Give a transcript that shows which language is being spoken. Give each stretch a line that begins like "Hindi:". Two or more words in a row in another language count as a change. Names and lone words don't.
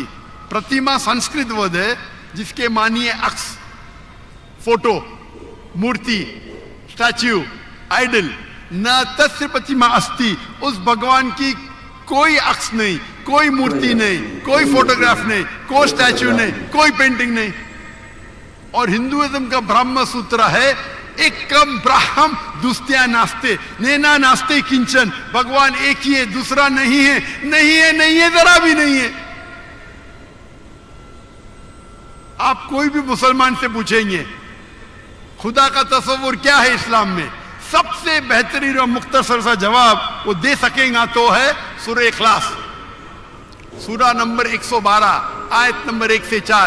Urdu: پرتیما سنسکرت ورڈ ہے جس کے معنی ہے عکس, فوٹو, مورتی, اسٹیچو, آئیڈل.
Sanskrit: न तस्य प्रतिमा अस्ति,
Urdu: اس بھگوان کی کوئی عکس نہیں, کوئی مورتی نہیں, کوئی فوٹوگراف نہیں, کوئی اسٹیچو نہیں, کوئی پینٹنگ نہیں. اور ہندوازم کا برہم سوترا ہے
Sanskrit: एकम् ब्रह्म द्वितीय नास्ति, नेह नास्ति किञ्चन.
Urdu: بھگوان ایک ہی ہے, دوسرا نہیں ہے, نہیں ہے, نہیں ہے, ذرا بھی نہیں ہے. آپ کوئی بھی مسلمان سے پوچھیں گے خدا کا تصور کیا ہے اسلام میں, سب سے بہترین اور مختصر سا جواب وہ دے سکیں گا تو ہے سورہ اخلاص, سورہ نمبر 112 آیت نمبر 1 سے 4.